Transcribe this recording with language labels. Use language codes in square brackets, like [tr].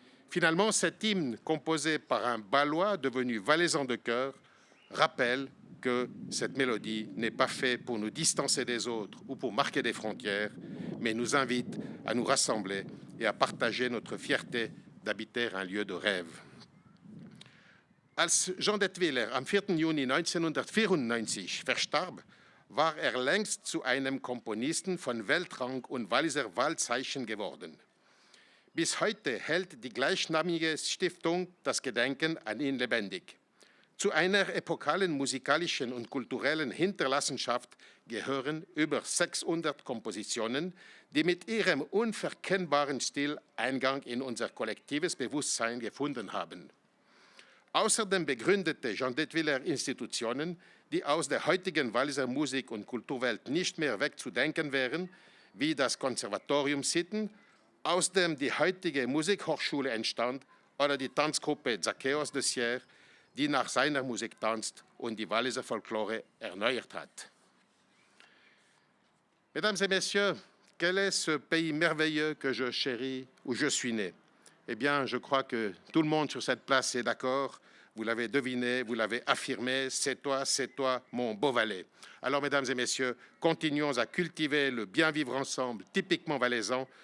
[fr] Finalement, cet hymne composé par un Balois devenu valaisan de cœur rappelle que cette mélodie n'est pas faite pour nous distancer des autres ou pour marquer des frontières, mais nous invite à nous rassembler et à partager notre fierté d'habiter un lieu de rêve. [de] Als Jean d'Etteviller am 4. Juni 1994 verstarb, war längst zu einem Komponisten von Weltrang und Walliser Wahrzeichen geworden. Bis heute hält die gleichnamige Stiftung das Gedenken an ihn lebendig. Zu einer epokalen musikalischen und kulturellen Hinterlassenschaft gehören über 600 Kompositionen, die mit ihrem unverkennbaren Stil Eingang in unser kollektives Bewusstsein gefunden haben. Außerdem begründete Jean d'Etteviller Institutionen, die aus der heutigen Walliser Musik- und Kulturwelt nicht mehr wegzudenken wären, wie das Konservatorium Sitten, aus dem die heutige Musikhochschule entstand, oder die Tanzgruppe Zacchaeus de Sierre, die nach seiner Musik tanzt und die Walliser Folklore erneuert hat. [fr] Mesdames et messieurs, quel est ce pays merveilleux que je chéris, où je suis né? Eh bien, je crois que tout le monde sur cette place est d'accord. Vous l'avez deviné, vous l'avez affirmé, c'est toi, mon beau Valais. Alors, mesdames et messieurs, continuons à cultiver le bien vivre ensemble typiquement valaisan.